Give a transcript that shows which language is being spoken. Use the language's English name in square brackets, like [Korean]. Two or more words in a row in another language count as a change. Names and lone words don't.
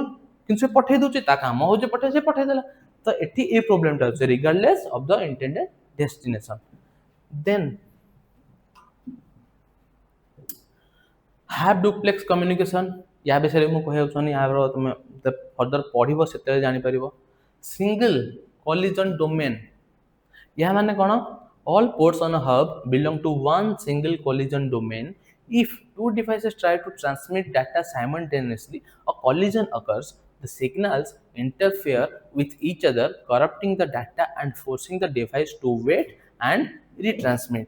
[Odia] କିନ୍ତୁ ସେ ପଠେଇ ଦଉଛି, ତା କାମ ହଉଛି ପଠେଇ, ସେ ପଠେଇ ଦେଲା। ତ ଏଠି ଏ ପ୍ରୋବ୍ଲେମଟା ଅଛି, [English] regardless of the intended destination. then half duplex communication. [Odia] ୟା ବିଷୟରେ ମୁଁ କହିବାକୁ ଚାହୁଁନି, ୟାର ତମେ ଫର୍ଦର ପଢିବ ସେତେବେଳେ ଜାଣିପାରିବ। [English] single collision domain, [Odia] ଏହା ମାନେ କ'ଣ? [English] All ports on a hub belong to one single collision domain. If two devices try to transmit data simultaneously, a collision occurs. The signals interfere with each other, corrupting the data and forcing the device to wait and retransmit.